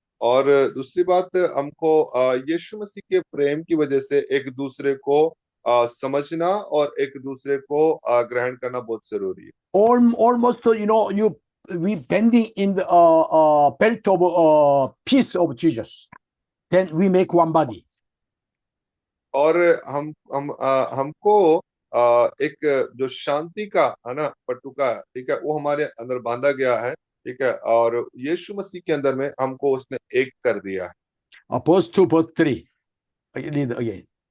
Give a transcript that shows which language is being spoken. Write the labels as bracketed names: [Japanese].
[Hindi] और दूसरी बात, हमको यीशु मसीह के प्रेम की वजह से एक दूसरे को समझना और एक दूसरे को ग्रहण करना बहुत जरूरी है। [English] Almost, we bending in the belt of peace of Jesus. Then we make one body. [Hindi] और हमको एक जो शांति का, है ना, पटुका, ठीक है, वो हमारे अंदर बांधा गया है, ठीक है, और यीशु मसीह के अंदर में हमको उसने एक कर दिया है। [English] Verse 2, verse 3. Read again.